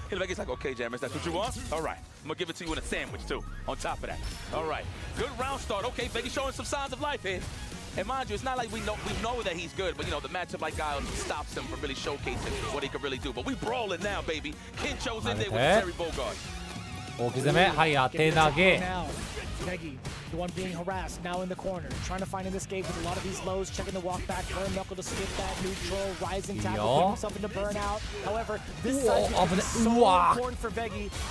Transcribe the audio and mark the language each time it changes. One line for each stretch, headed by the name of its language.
English: Veggie's like, okay, Jammers, that's what you want? All right. I'm going to give it to you in a sandwich, too, on top of that. All right. Good round start. Okay, Veggie showing some signs of life here. And mind you, it's not like we know that he's good, but, you know, the matchup like Guile stops him from really showcasing what he can really do. But we brawling now, baby. Kincho's in there with Terry Bogard.
Japanese: 大き攻め、はい、当て投げ。
English: Veggie, the one being harassed, now in the corner, trying to find an escape with a lot of these lows, checking the walk back, burn knuckle to skip that, neutral, rising tackle, putting himself into burnout. However, this side is so important for Veggie.